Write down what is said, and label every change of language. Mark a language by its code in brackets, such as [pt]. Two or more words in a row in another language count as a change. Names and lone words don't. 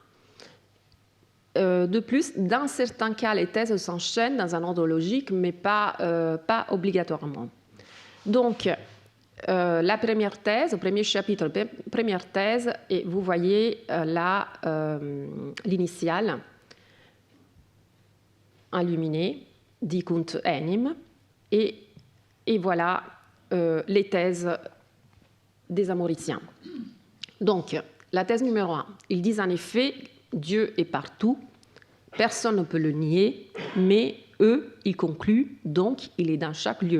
[fr] De plus, dans certains cas, les thèses s'enchaînent dans un ordre logique, mais pas obligatoirement. Donc, la première thèse, le premier chapitre, la première thèse, et vous voyez l'initiale illuminée, [la] dicunt enim, [fr] et voilà les thèses des Amauriciens. Donc, la thèse numéro 1, ils disent en effet, Dieu est partout, personne ne peut le nier, mais eux, ils concluent, donc il est dans chaque lieu.